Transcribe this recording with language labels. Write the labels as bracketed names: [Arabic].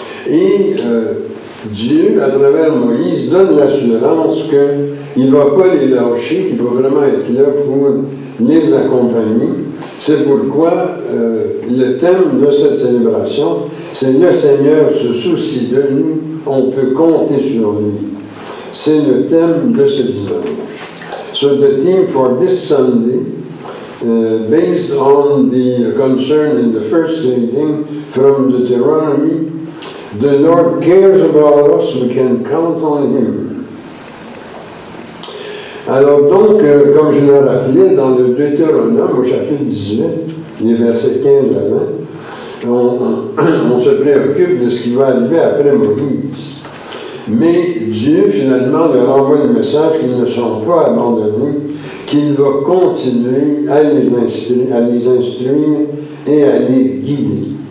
[French] Et Dieu, à travers Moïse, donne l'assurance qu'il ne va pas les lâcher, qu'il va vraiment être là pour les accompagner. C'est pourquoi le thème de cette célébration, c'est « Le Seigneur se soucie de nous, on peut compter sur lui ». C'est le thème de ce dimanche. [English] So the theme for this Sunday, based on the concern in the first reading from Deuteronomy, the Lord cares about us, we can count on Him. [French] Alors donc, comme je l'ai rappelé, dans le Deutéronome, au chapitre 18, les versets 15 à 20, on se préoccupe de ce qui va arriver après Moïse. Mais Dieu, finalement, leur envoie le message qu'ils ne sont pas abandonnés, qu'il va continuer à les instruire et à les guider.